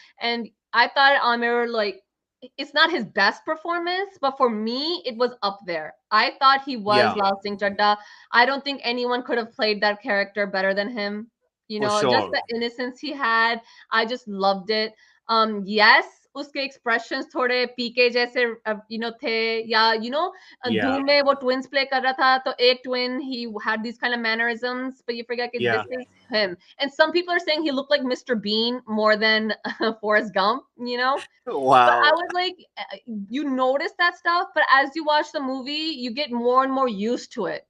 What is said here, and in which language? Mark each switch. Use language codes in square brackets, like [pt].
[en] And I thought Amir, like, it's not his best performance, but for me, it was up there. I thought he was yeah, Laal Singh Chaddha. I don't think anyone could have played that character better than him. for Just sure. the innocence he had, I just loved it. [hi] Yes, उसके expressions थोड़े पीके जैसे थे, या [en] Yeah, [hi] धूम में वो twins play कर रहा था, तो एक [en] twin he had these kind of mannerisms, but you forget that this yeah. is him. And some people are saying he looked like Mr. Bean more than Forrest Gump. But I Wow. was like, you notice that stuff, but as you watch the movie, you get more and more used to it.